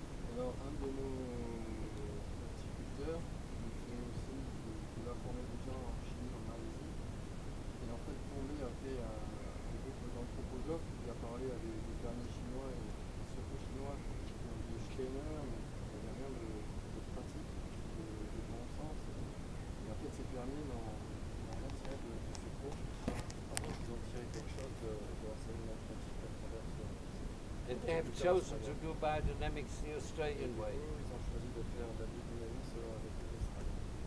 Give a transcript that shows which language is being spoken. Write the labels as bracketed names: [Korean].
[French] Alors un de nos horticulteurs, il a formé des gens en Chine, en Malaisie, et en fait Condé a fait un groupe d'anthroposophes, il a parlé à des fermiers chinois et surtout chinois de Steiner, mais il n'y avait rien de pratique, de bon sens. Et en fait ces fermiers n'ont rien tiré de ces cours. Par contre ils ont tiré quelque chose de l'enseignement pratique à travers ce. [English] And they have chosen to do biodynamics the Australian way. [French] Ils ont choisi de faire de la biodynamie selon la méthode australienne.